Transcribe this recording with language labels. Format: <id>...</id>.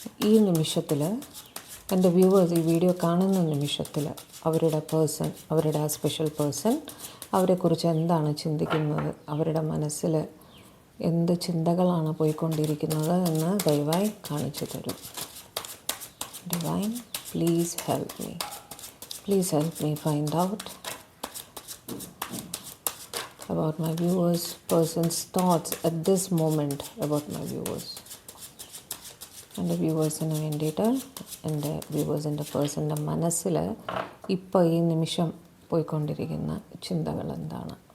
<ml>ഈ നിമിഷത്തിൽ എൻ്റെ വ്യൂവേഴ്സ് ഈ വീഡിയോ കാണുന്ന നിമിഷത്തിൽ അവരുടെ പേഴ്സൺ, അവരുടെ ആ സ്പെഷ്യൽ പേഴ്സൺ അവരെക്കുറിച്ച് എന്താണ് ചിന്തിക്കുന്നത്, അവരുടെ മനസ്സിൽ എന്ത് ചിന്തകളാണ് പോയിക്കൊണ്ടിരിക്കുന്നത് എന്ന് ദയവായി കാണിച്ചു തരൂ.</ml> <en>Divine, please help me. Please help me find out about my viewers' person's thoughts at this moment about my viewers.</en> <ml>എൻ്റെ വ്യൂവേഴ്സിന് വേണ്ടിയിട്ട് എൻ്റെ വ്യൂവേഴ്സിൻ്റെ പേഴ്സൻ്റെ മനസ്സിൽ ഇപ്പോൾ ഈ നിമിഷം പോയിക്കൊണ്ടിരിക്കുന്ന ചിന്തകൾ എന്താണ്?</ml>